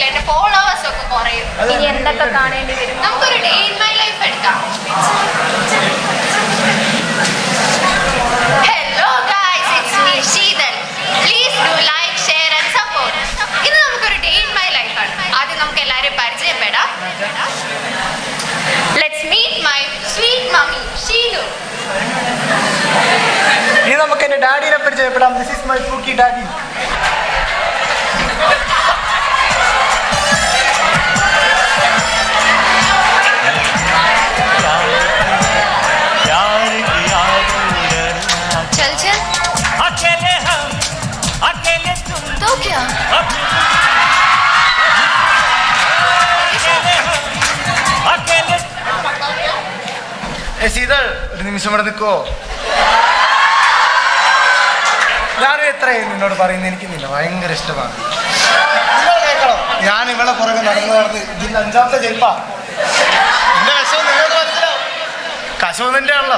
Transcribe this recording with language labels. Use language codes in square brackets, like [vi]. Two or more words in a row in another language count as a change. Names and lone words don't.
[ml] എന്റെ ഫോളോവേഴ്സ് ഒക്കെ കുറയും. ഇനി എന്തൊക്കെ കാണേണ്ടി വരും? നമുക്കൊരു [en] day in my life [ml] എടുക്കാം. [en] Hello guys, it's me ശീതൾ. Please do like, share and support. [ml] ഇന്ന് നമുക്കൊരു [en] day in my life ആണ്. [ml] ആദ്യം നമുക്ക് എല്ലാവരെയും പരിചയപ്പെടാം. [en] Let's meet my sweet mommy, Sheenu. [ml] ഇനി നമുക്ക് എന്റെ ഡാഡിനെ പരിചയപ്പെടാം. [en] This is my pookie daddy. [hi] चल अकेले हम अकेले तुम तो क्या? अकेले [ml] ശീതൾ, ഒരു നിമിഷം ഇവിടെ നിൽക്കോ? ഞാനും എത്രയും നിന്നോട് പറയുന്നത് എനിക്ക് നിന്നെ ഭയങ്കര ഇഷ്ടമാണ്. നിങ്ങൾ കേൾക്കണം, ഞാൻ ഇവളെ പുറകെ നടന്ന് ഇതിന്റെ 5ാമത്തെ ജയിപ്പാ. എന്റെ വിഷമം നിങ്ങൾക്ക് മനസ്സിലാവും. കശവും നിന്റെ ആണല്ലോ.